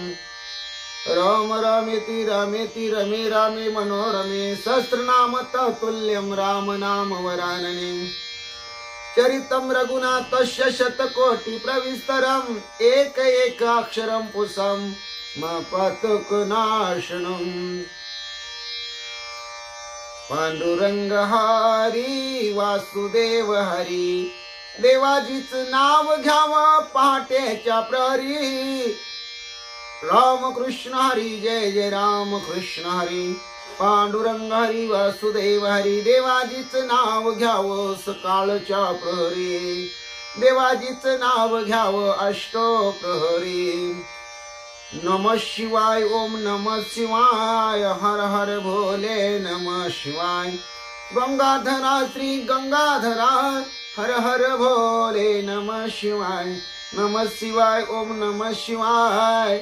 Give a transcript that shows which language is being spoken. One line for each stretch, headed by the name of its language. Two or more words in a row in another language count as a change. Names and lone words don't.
Sanskrit: राम रामेति रामेति रमे रामे मनोरमे. सहस्रनाम तत्तुल्यं राम नाम वरानने. चरितं रघुनाथस्य शतकोटि प्रविस्तरं एक एकाक्षरं पुसं पातकनाशनम्.
Marathi: पांडुरंग हरी वासुदेव हरी. देवाजीच नाव घ्यावं पहाटेच्या प्रहरी. राम कृष्ण हरी जय जय राम कृष्ण हरी. पांडुरंग हरी वासुदेव हरी. देवाजीच नाव घ्यावं सकाळच्या प्रहरी. देवाजीच नाव घ्यावं अष्टो प्रहरी.
Sanskrit: नमः शिवाय ओम नमः शिवाय. हर हर भोले नमः शिवाय. गंगाधरा श्री गंगाधरा हर हर भोले नमः शिवाय. नमः शिवाय ओम नमः शिवाय.